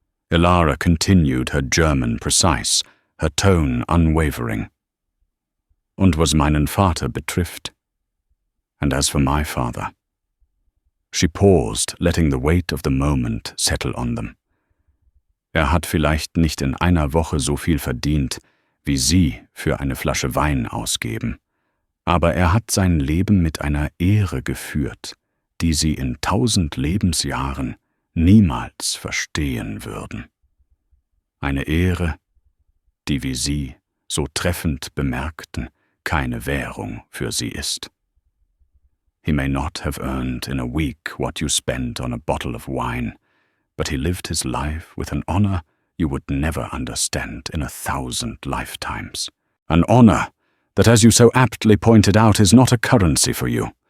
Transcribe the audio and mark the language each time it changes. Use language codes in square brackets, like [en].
[en] Elara continued her German precise, her tone unwavering. [de] "Und was meinen Vater betrifft. [en] And as for my father." She paused, letting the weight of the moment settle on them. [de] Hat vielleicht nicht in einer Woche so viel verdient, wie Sie für eine Flasche Wein ausgeben. Aber hat sein Leben mit einer Ehre geführt, die Sie in 1000 Lebensjahren niemals verstehen würden. Eine Ehre, die, wie Sie so treffend bemerkten, keine Währung für Sie ist. [en] He may not have earned in a week what you spent on a bottle of wine, but he lived his life with an honor you would never understand in 1,000 lifetimes. An honor that, as you so aptly pointed out, is not a currency for you.